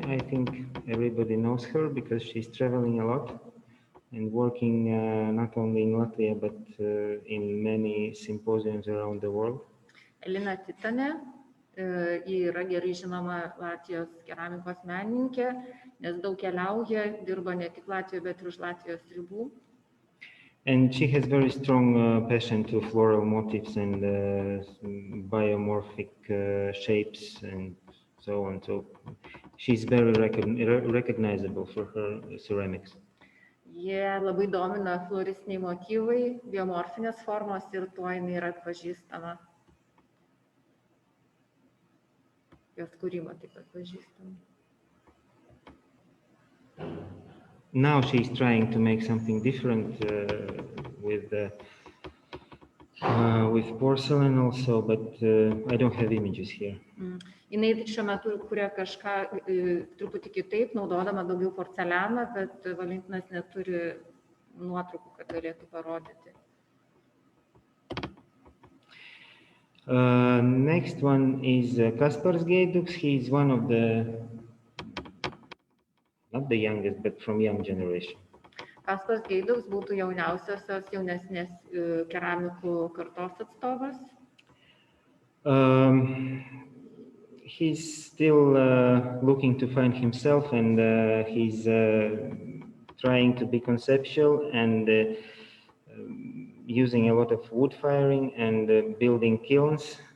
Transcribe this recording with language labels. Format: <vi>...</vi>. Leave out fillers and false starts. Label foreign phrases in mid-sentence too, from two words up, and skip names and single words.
<en>I think everybody knows her because she's traveling a lot and working not only in Latvia but in many symposiums around the world.</en> <lt>Elina Titane, ji yra gerai žinoma Latvijos keramikos menininkė, nes daug keliauja, dirba ne tik Latvijoje, bet ir už Latvijos ribų.</lt> <en>And she has very strong passion to floral motifs and biomorphic shapes and so on. So she's very recognizable for her ceramics.</en> <lt>Jie labai domina floristiniai motyvai, biomorfinės formos ir tuo jinai yra atpažįstama. Jos kūryba taip pat pažįstama.</lt> <en>now she's trying to make something different with porcelain also, but I don't have images here.</en> <lt>Jinai šiuo metu kuria kažką truputį kitaip, naudodama daugiau porcelianą, bet Valentinas neturi nuotraukų, kad galėtų parodyti.</lt> <en>Next one is Kaspars Geiduks. He's one of the, not the youngest, but from young generation.</en> <lt>Kaspars Geiduks būtų jauniausiosios jaunesnės keramikų kartos atstovas.</lt> <en>He's still looking to find himself, and he's trying to be conceptual and using a lot of wood firing and building kilns.</en>